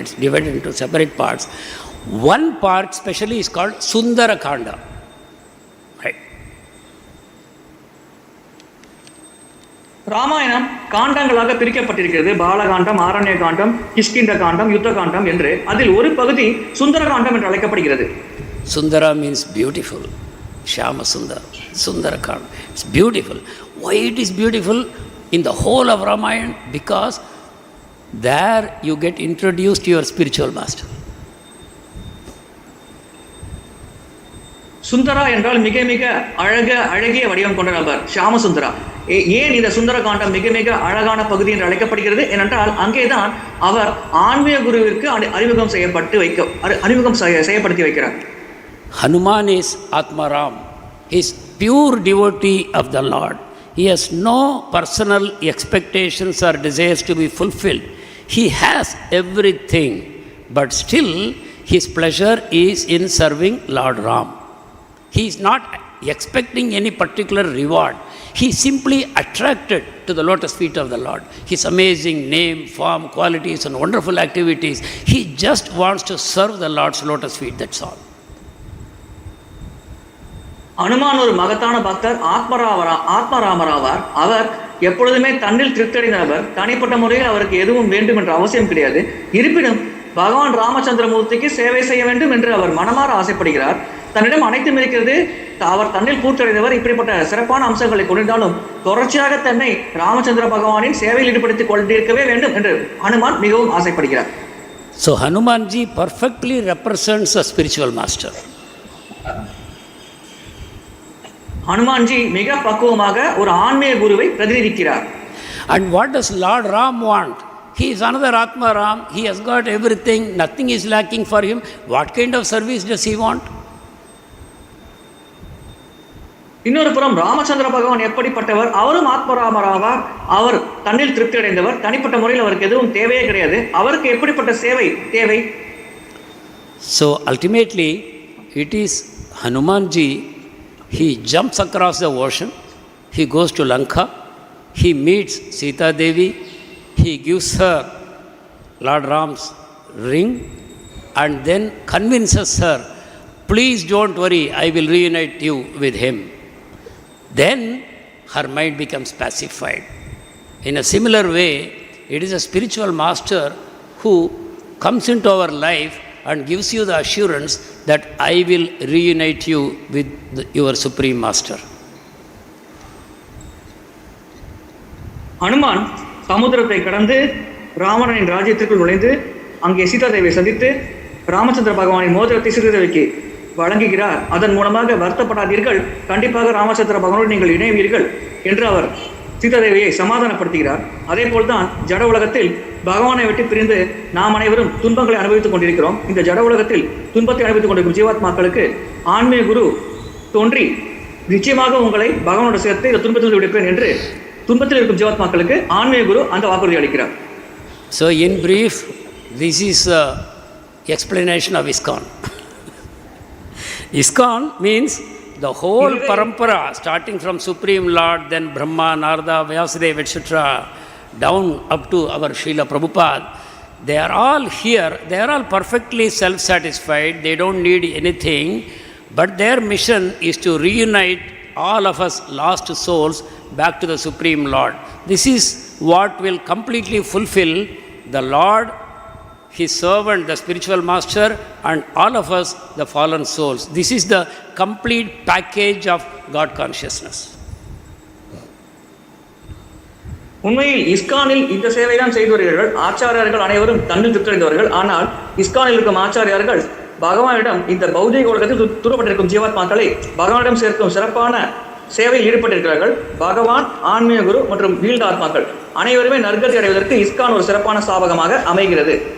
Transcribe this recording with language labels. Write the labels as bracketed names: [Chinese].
[English] It's divided into separate parts. One part specially is called Sundara-kanda. Right. [Tamil] Ramayanam காண்டங்களாக பிரிக்கப்பட்டிருக்கிறது. பாலகாண்டம், ஆரண்ய காண்டம், கிஷ்கிந்த காண்டம், யுத்த காண்டம் என்று. அதில் ஒரு பகுதி சுந்தர காண்டம் என்று அழைக்கப்படுகிறது. [English] Sundara means beautiful. Shyama Sundara, Sundara Kanda. It's beautiful. Why it is beautiful in the whole of Ramayana? Because there you get introduced to your spiritual master. [Tamil] Sundara என்றால் மிக மிக அழகிய வடிவம் கொண்ட நபர் ஷியாமசுந்தரா. ஏன் இந்த சுந்தர காண்டம் மிக மிக அழகான பகுதி என்று அழைக்கப்படுகிறது? ஏனென்றால் அங்கேதான் அவர் ஆன்மீக குருவிற்கு அறிமுகம் செய்யப்படுத்தி வைக்கிறார். [English] Hanumān is Atmaram. He is pure devotee of the Lord. He has no personal expectations or desires to be fulfilled. He has everything, but still his pleasure is in serving Lord Ram. He is not expecting any particular reward. He is simply attracted to the lotus feet of the Lord. His amazing name, form, qualities and wonderful activities. He just wants to serve the Lord's lotus feet, that's all. [Tamil] Hanuman ஒரு மகத்தான பக்தர், ஆத்மராமராவார். அவர் எப்பொழுதுமே தன்னில் திருப்தியடைந்தவர். தனிப்பட்ட முறையில் அவருக்கு எதுவும் வேண்டும் என்ற அவசியம் கிடையாது. இருப்பினும் பகவான் ராமச்சந்திரமூர்த்திக்கு சேவை செய்ய வேண்டும் என்று அவர் மனமாற ஆசைப்படுகிறார். தன்னிடம் அனைத்தும் இருக்கிறது, அவர் தன்னில் பூர்த்தியடைந்தவர். இப்படிப்பட்ட சிறப்பான அம்சங்களை கொண்டிருந்தாலும் தொடர்ச்சியாக தன்னை ராமச்சந்திர பகவானின் சேவையில் ஈடுபடுத்திக் கொண்டிருக்கவே வேண்டும் என்று ஹனுமான் மிகவும் ஆசைப்படுகிறார். [English] So Hanumanji perfectly represents a spiritual master. [Tamil] Hanumanji மிக பக்குவமாக ஒரு ஆன்மீக குருவை பிரதிநிதிக்கிறார். [English] And what does Lord Ram want? He is another Atma Ram. He has got everything. Nothing is lacking for him. What kind of service does he want? [Tamil] இன்னொரு புறம் ராமச்சந்திர பகவான் எப்படிப்பட்டவர்? அவரும் ஆத்மராமராவார். அவர் தன்னில் திருப்தி அடைந்தவர். தனிப்பட்ட முறையில் அவருக்கு எதுவும் தேவையே கிடையாது. அவருக்கு எப்படிப்பட்ட சேவை தேவை? [English] So ultimately it is Hanumanji. He jumps across the ocean. He goes to Laṅkā. He meets Sita Devi. He gives her Lord Ram's ring and then convinces her, please don't worry, I will reunite you with him. Then her mind becomes pacified. In a similar way, it is a spiritual master who comes into our life and gives you the assurance that I will reunite you with your supreme master. [Tamil] Hanuman சமுத்திரத்தை கடந்து ராவணனின் ராஜ்யத்திற்குள் நுழைந்து அங்கே சீதாதேவியை சந்தித்து ராமச்சந்திர பகவானின் மோதிரத்தை சீதாதேவிக்கு வழங்குகிறார். அதன் மூலமாக வருத்தப்படாதீர்கள், கண்டிப்பாக ராமச்சந்திர பகவானோடு நீங்கள் இணைவீர்கள் என்று அவர் சீதாதேவியை சமாதானப்படுத்துகிறார். அதே போல்தான் ஜட உலகத்தில் பகவானை விட்டு பிரிந்து நாம் அனைவரும் துன்பங்களை அனுபவித்துக் கொண்டிருக்கிறோம். இந்த ஜட உலகத்தில் துன்பத்தை அனுபவித்துக் கொண்டிருக்கும் ஜீவாத்மாக்களுக்கு ஆன்மீக குரு தோன்றி நிச்சயமாக உங்களை பகவானோட சேர்த்து இந்த துன்பத்தில் விடுப்பேன் என்று துன்பத்தில் இருக்கும் ஜீவாத்மாக்களுக்கு ஆன்மீக குரு அந்த வாக்குறுதி அளிக்கிறார். [English] So in brief, this is the explanation of ISKCON. ISKCON means the whole parampara, starting from Supreme Lord, then Brahma, Narada, Vyasadeva, etc., down up to our Srila Prabhupada, they are all here, they are all perfectly self-satisfied, they don't need anything, but their mission is to reunite all of us lost souls back to the Supreme Lord. This is what will completely fulfill the Lord, His servant, the spiritual master, and all of us, the fallen souls. This is the complete package of God consciousness. [Tamil] உண்மையில் இஸ்கானில் இந்த சேவை தான் செய்து வருகிறார்கள். ஆச்சாரியார்கள் அனைவரும் தன்னில் திருத்தடைந்தவர்கள். ஆனால் இஸ்கானில் இருக்கும் ஆச்சாரியார்கள் பகவானிடம் இந்த பௌதிக உலகத்தில் தூரப்பட்டிருக்கும் ஜீவாத்மாக்களை பகவானிடம் சேர்க்கும் சிறப்பான சேவையில் ஈடுபட்டிருக்கிறார்கள். பகவான், ஆன்மீக குரு மற்றும் வீழ்ந்த ஆத்மாக்கள் அனைவருமே நற்கதி அடைவதற்கு இஸ்கான் ஒரு சிறப்பான ஸ்தாபகமாக அமைகிறது.